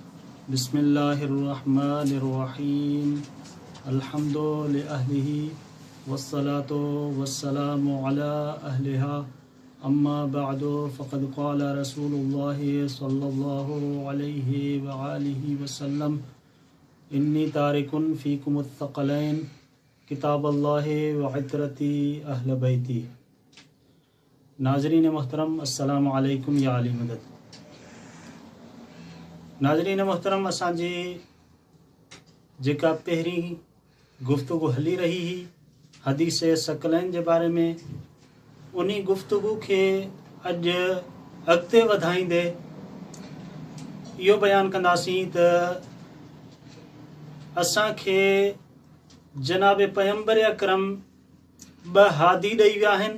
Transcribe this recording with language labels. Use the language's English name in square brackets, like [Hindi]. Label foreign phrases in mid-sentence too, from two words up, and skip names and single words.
[Arabic] بسم الله الرحمن الرحيم. الحمد لله والصلاة والسلام على أهلها. أما بعد فقد قال رسول الله صلى الله عليه وآله وسلم إني تارك فيكم الثقلين كتاب الله وعترتي أهل بيتي. [Sindhi] नाज़रीन मोहतरम, [Arabic] السلام عليكم يا علي مدد. [Sindhi] नाज़रीन मोहतरम, असांजी जेका पहिरीं गुफ्तगू हली रही ही हदीस सकलैन जे बारे में, उन्हीं गुफ्तगू के अॼु अॻिते वधाईंदे इहो बयानु कंदासीं त असांखे जनाब पैगंबर अकरम ॿ हादी ॾेई विया आहिनि।